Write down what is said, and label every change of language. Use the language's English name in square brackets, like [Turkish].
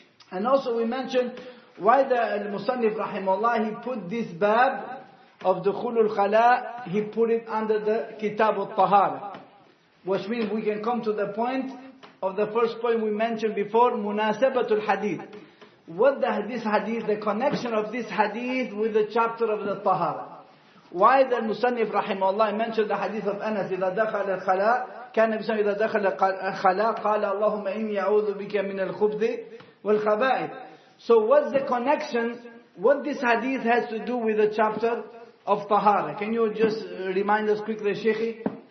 [English] And also we mentioned why the Musannif rahimahullah, he put this bab of dukhul al-khala, he put it under the Kitab al-Tahara. Which means we can come to the point of the first point we mentioned before, munasabatul hadith. What this hadith, the connection of this hadith with the chapter of the Tahara. Why the Musannif rahimahullah mentioned the hadith of Anas, [Arabic] إذا دخل الخلاء كان النبي إذا دخل الخلاء قال اللهم إني أعوذ بك من الخبث والخبائث. [English] So what's the connection? What this hadith has to do with the chapter of Tahara? Can you just remind us quickly, Sheikhi?